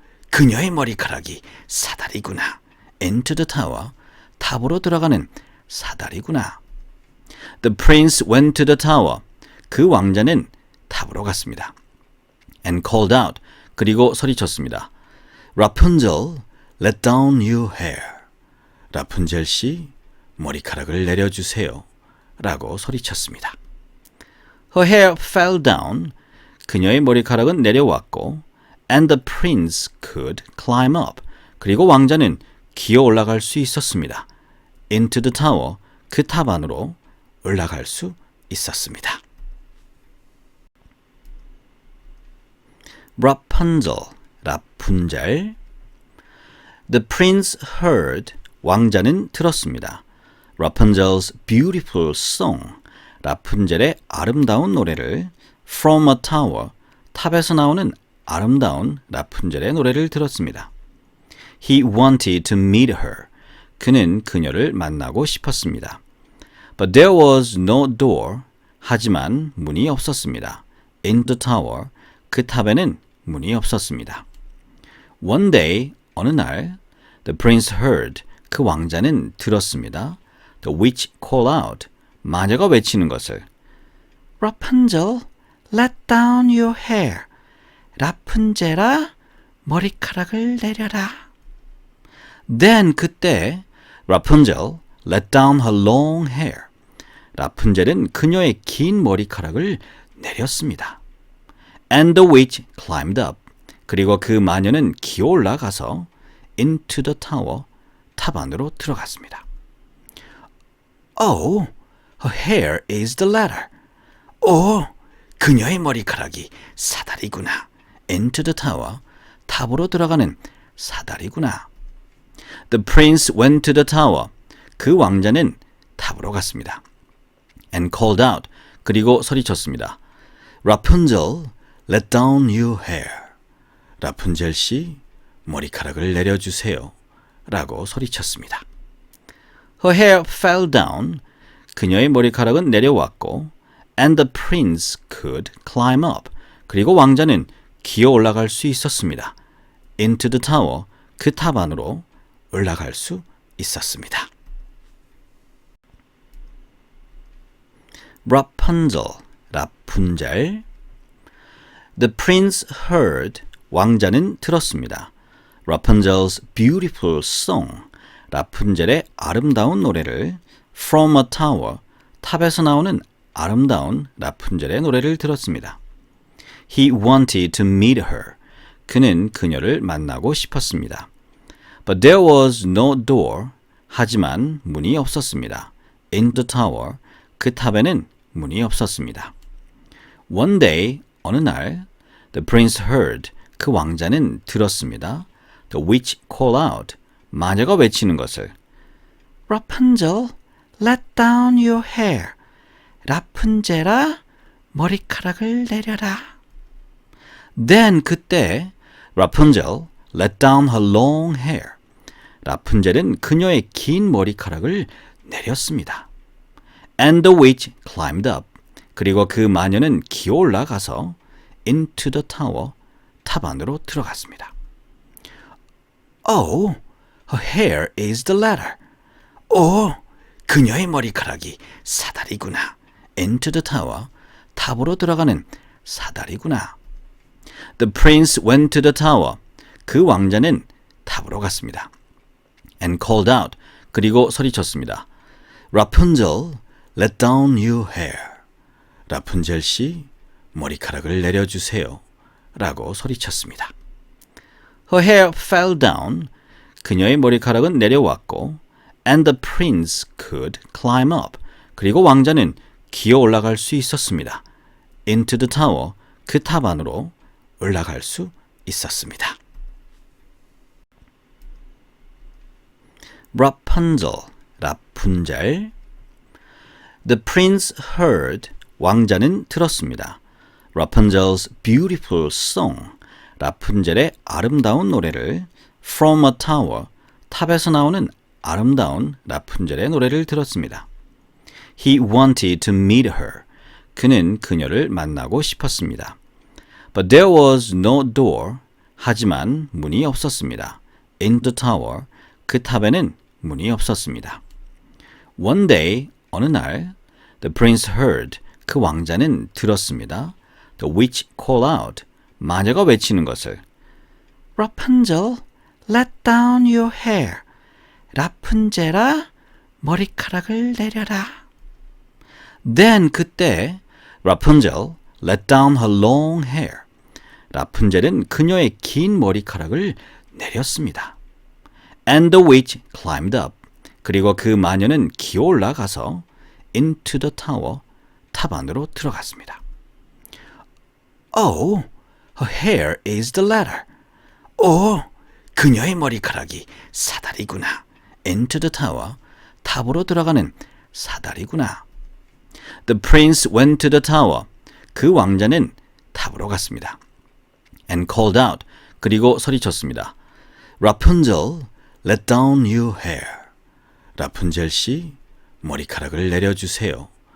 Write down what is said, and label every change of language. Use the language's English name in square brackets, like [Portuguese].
[Korean] 그녀의 머리카락이 사다리구나. [English] Into the tower. [Korean] 탑으로 들어가는 사다리구나. [English] The prince went to the tower. [Korean] 그 왕자는 탑으로 갔습니다. [English] And called out. [Korean] 그리고 소리쳤습니다. [English] Rapunzel, let down your hair. [Korean] 라푼젤 씨, 머리카락을 내려주세요. 라고 소리쳤습니다. [English] Her hair fell down. [Korean] 그녀의 머리카락은 내려왔고 [English] and the prince could climb up. [Korean] 그리고 왕자는 기어 올라갈 수 있었습니다. [English] Into the tower. [Korean] 그 탑 안으로 올라갈 수 있었습니다. Rapunzel, 라푼젤. [English] The prince heard. [Korean] 왕자는 들었습니다. [English] Rapunzel's beautiful song. [Korean] 라푼젤의 아름다운 노래를 [English] from a tower. [Korean] 탑에서 나오는 아름다운 라푼젤의 노래를 들었습니다. [English] He wanted to meet her. [Korean] 그는 그녀를 만나고 싶었습니다. [English] But there was no door. [Korean] 하지만 문이 없었습니다. [English] In the tower. [Korean] 그 탑에는 문이 없었습니다. [English] One day, [Korean] 어느 날, [English] the prince heard. [Korean] 그 왕자는 들었습니다. [English] The witch call out. [Korean] 마녀가 외치는 것을. [English] Rapunzel, let down your hair. [Korean] 라푼젤아, 머리카락을 내려라. [English] Then [Korean] 그때 [English] Rapunzel let down her long hair. [Korean] 라푼젤은 그녀의 긴 머리카락을 내렸습니다. [English] And the witch climbed up. [Korean] 그리고 그 마녀는 기어 올라가서 [English] into the tower. [Korean] 탑 안으로 들어갔습니다. [English] Oh, her hair is the ladder. [Korean] 오, 그녀의 머리카락이 사다리구나. [English] Into the tower. [Korean] 탑으로 들어가는 사다리구나. [English] The prince went to the tower. [Korean] 그 왕자는 탑으로 갔습니다. [English] And called out. [Korean] 그리고 소리쳤습니다. [English] Rapunzel, let down your hair. [Korean] 라푼젤 씨, 머리카락을 내려주세요. 라고 소리쳤습니다. [English] Her hair fell down. [Korean] 그녀의 머리카락은 내려왔고 [English] and the prince could climb up. [Korean] 그리고 왕자는 기어 올라갈 수 있었습니다. [English] Into the tower. [Korean] 그 탑 안으로 올라갈 수 있었습니다. Rapunzel, 라푼젤. [English] The prince heard. [Korean] 왕자는 들었습니다. [English] Rapunzel's beautiful song. [Korean] 라푼젤의 아름다운 노래를 [English] from a tower. [Korean] 탑에서 나오는 아름다운 라푼젤의 노래를 들었습니다. [English] He wanted to meet her. [Korean] 그는 그녀를 만나고 싶었습니다. [English] But there was no door. [Korean] 하지만 문이 없었습니다. [English] In the tower. [Korean] 그 탑에는 문이 없었습니다. [English] One day, [Korean] 어느 날, [English] the prince heard. [Korean] 그 왕자는 들었습니다. [English] The witch call out. [Korean] 마녀가 외치는 것을. [English] Rapunzel, let down your hair. [Korean] 라푼젤아, 머리카락을 내려라. [English] Then [Korean] 그때 [English] Rapunzel let down her long hair. [Korean] 라푼젤은 그녀의 긴 머리카락을 내렸습니다. [English] And the witch climbed up. [Korean] 그리고 그 마녀는 기어 올라가서 [English] into the tower. [Korean] 탑 안으로 들어갔습니다. [English] Oh, her hair is the ladder. [Korean] 오, 그녀의 머리카락이 사다리구나. [English] Into the tower. [Korean] 탑으로 들어가는 사다리구나. [English] The prince went to the tower. [Korean] 그 왕자는 탑으로 갔습니다. [English] And called out. [Korean] 그리고 소리쳤습니다. [English] Rapunzel, let down your hair. [Korean] 라푼젤 씨, 머리카락을 내려주세요. 라고 소리쳤습니다. [English] Her hair fell down. [Korean] 그녀의 머리카락은 내려왔고 [English] and the prince could climb up. [Korean] 그리고 왕자는 기어 올라갈 수 있었습니다. [English] Into the tower. [Korean] 그 탑 안으로 올라갈 수 있었습니다. Rapunzel, 라푼젤. [English] The prince heard. [Korean] 왕자는 들었습니다. [English] Rapunzel's beautiful song. [Korean] 라푼젤의 아름다운 노래를 [English] from a tower. [Korean] 탑에서 나오는 아름다운 라푼젤의 노래를 들었습니다. [English] He wanted to meet her. [Korean] 그는 그녀를 만나고 싶었습니다. [English] But there was no door. [Korean] 하지만 문이 없었습니다. [English] In the tower. [Korean] 그 탑에는 문이 없었습니다. [English] One day, [Korean] 어느 날, [English] the prince heard. [Korean] 그 왕자는 들었습니다. [English] The witch call out. [Korean] 마녀가 외치는 것을. [English] Rapunzel, let down your hair. [Korean] 라푼젤아, 머리카락을 내려라. [English] Then [Korean] 그때 [English] Rapunzel let down her long hair. [Korean] 라푼젤은 그녀의 긴 머리카락을 내렸습니다. [English] And the witch climbed up. [Korean] 그리고 그 마녀는 기어 올라가서 [English] into the tower. [Korean] 탑 안으로 들어갔습니다. [English] Oh, her hair is the ladder. [Korean] 오, 그녀의 머리카락이 사다리구나. [English] Into the tower. [Korean] 탑으로 들어가는 사다리구나. [English] The prince went to the tower. [Korean] 그 왕자는 탑으로 갔습니다. [English] And called out. [Korean] 그리고 소리쳤습니다. [English] Rapunzel, let down your hair. [Korean] 라푼젤 씨, 머리카락을 내려주세요.